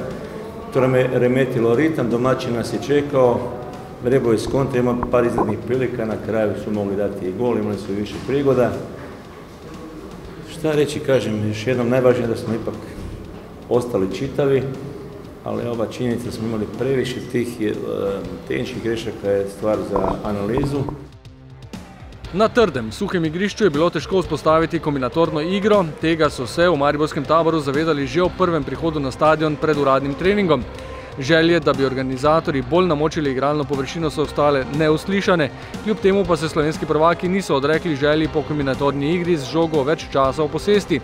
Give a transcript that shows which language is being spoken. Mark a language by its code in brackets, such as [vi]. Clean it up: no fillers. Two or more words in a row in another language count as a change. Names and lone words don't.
[hr] To nam je remetilo ritam, domaćin nas je čekao, Vrebo je skontra, ima par izglednih prilika, na kraju su mogli dati i gol, imali su više prigoda. Šta reći, kažem, još jednom najvažnije da smo ipak ostali čitavi, ali ova činjenica smo imali previše tih tehničkih grešaka je stvar za analizu. [sl] Na trdem, suhem igrišču je bilo težko vzpostaviti kombinatorno igro, tega so se v mariborskem taboru zavedali že ob prvem prihodu na stadion pred uradnim treningom. Želje, da bi organizatorji bolj namočili igralno površino, so ostale neuslišane, kljub temu pa se slovenski prvaki niso odrekli želji po kombinatorni igri z žogo več časa v posesti.